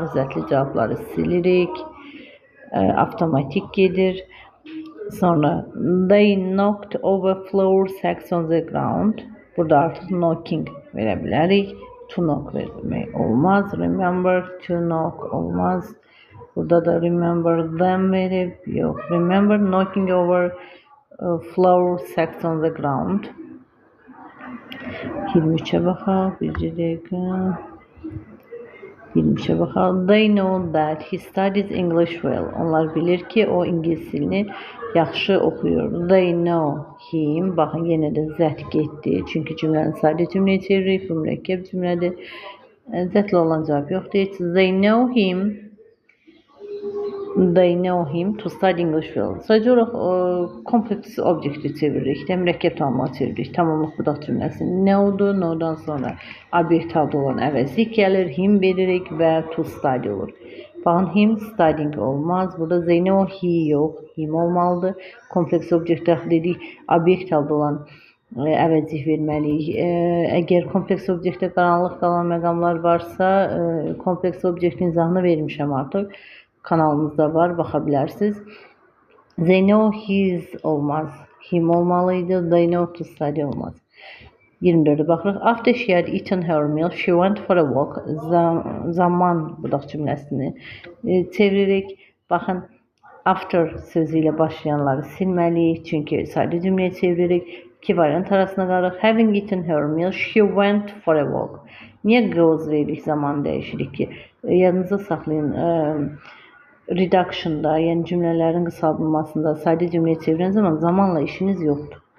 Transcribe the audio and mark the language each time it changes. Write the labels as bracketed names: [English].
[Azerbaijani] Zətli cavabları silirik. Avtomatik gedir. Sonra [English] they knocked over flour sacks on the ground. [Azerbaijani] Burada artıq knocking verə bilərik. [English] To knock [Azerbaijani] vermək olmaz. [English] Remember to knock [Azerbaijani] olmaz. Burada da [English] remember them [Azerbaijani] verib. Yox. [English] Remember knocking over flour sacks on the ground. [Azerbaijani] 23-ə baxaq. Bir dəqiqə. 23-ə baxaq. [English] They know that he studies English well. [Azerbaijani] Onlar bilir ki, o ingilis dilini yaxşı oxuyur. [English] They know him. [Azerbaijani] Baxın, yenə də zət getdi. Çünki cümləni sadə cümləyə çeviririk. Bu mürəkkəb cümlədir. Zətlə olan cavab yoxdur. [English] They know him. They know him to study English well. [Azerbaijani] Sadəcə olaraq kompleks obyekti çeviririk. Mürəkkəb tamamlığa çeviririk. Tamamlıq budaq cümləsi know-dur. Know-dan sonra obyekt halda olan əvəzlik gəlir. Him veririk və to study olur. Baxın, [English] him studying [Azerbaijani] olmaz. Burada [English] they know he [Azerbaijani] yox. Him olmalıdır. Kompleks obyekt daxil edirik. Obyekt halda olan əvəzlik verməliyik. Əgər kompleks obyektdə qaranlıq qalan məqamlar varsa, kompleks obyektin izahını vermişəm artıq. Kanalımızda var, baxa bilərsiniz. [English] They know his [Azerbaijani] olmaz. [English] Him [Azerbaijani] olmalıydı. [English] They know to study [Azerbaijani] olmaz. 24-ə baxırıq. [English] After she had eaten her meal, she went for a walk. [Azerbaijani] Zaman budaq cümləsini çeviririk. Baxın, after sözü ilə başlayanları silməliyik. Çünki sadə cümləyə çeviririk. İki variant arasına qalırıq. [English] Having eaten her meal, she went for a walk. [Azerbaijani] Niyə goes veririk, zaman dəyişirik ki? Yadınızda saxlayın. Reduction'da, yəni cümlələrin qısaldılmasında sadə cümləyə çevirən zaman zamanla işiniz yoxdur.